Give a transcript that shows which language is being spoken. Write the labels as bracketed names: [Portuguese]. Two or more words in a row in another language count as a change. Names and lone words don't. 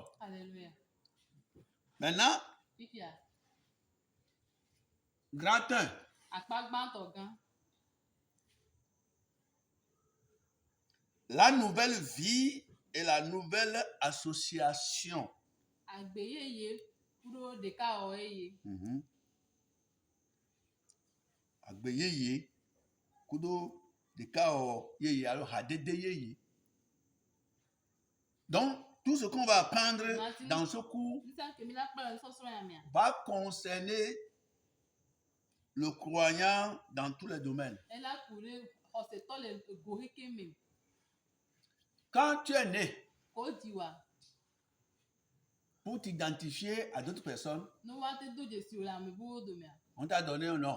[French] Alléluia. Maintenant, grand 1. La nouvelle vie et la nouvelle association. [Ewe] Agbeyeye, kudo deka o yeye alo hadede yeye. [French] Donc, tout ce qu'on va apprendre dans ce cours va concerner le croyant dans tous les domaines. Quand tu es né, pour t'identifier à d'autres personnes, on t'a donné un nom.